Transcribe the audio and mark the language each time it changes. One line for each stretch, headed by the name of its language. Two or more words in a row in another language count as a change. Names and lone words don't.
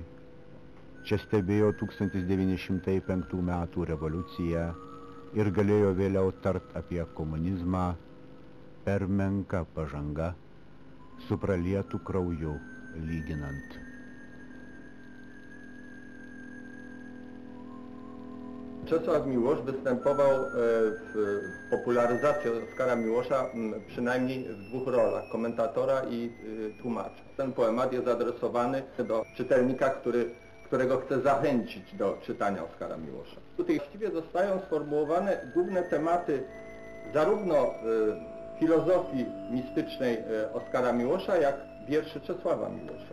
Lithuanian: Čia stebėjo 1905 metų revoliuciją ir galėjo vėliau tart apie komunizmą, per menka pažanga, su pralietu krauju lyginant.
Polish: Czesław Miłosz występował w popularyzacji Oskara Miłosza przynajmniej w dwóch rolach, komentatora i tłumacza. Ten poemat jest adresowany do czytelnika, którego chce zachęcić do czytania Oskara Miłosza. Tutaj właściwie zostają sformułowane główne tematy zarówno filozofii mistycznej Oskara Miłosza, jak wierszy Czesława Miłosza.